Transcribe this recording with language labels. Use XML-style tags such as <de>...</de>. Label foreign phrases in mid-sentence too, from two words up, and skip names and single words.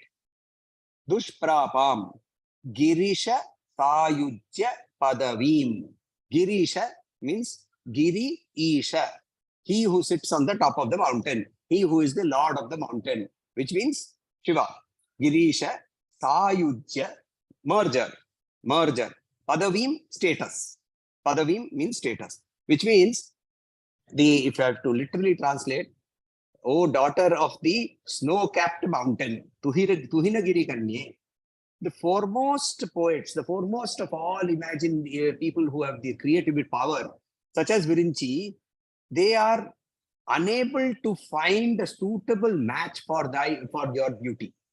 <sa>Dushprapam, Girisha Sayujya Padavim.</sa> <en>Girisha means Giri Isha, he who sits on the top of the mountain, he who is the lord of the mountain, which means Shiva. Girisha Sayujya, merger. Padavim, status. Padavim means status, which means if I have to literally translate, O daughter of the snow-capped mountain,</en> <sa>Tuhinagiri Kanye,</sa> <en>the foremost poets, the foremost of all imagined people who have the creative power, such as Virinchi, they are unable to find a suitable match for your beauty.</en>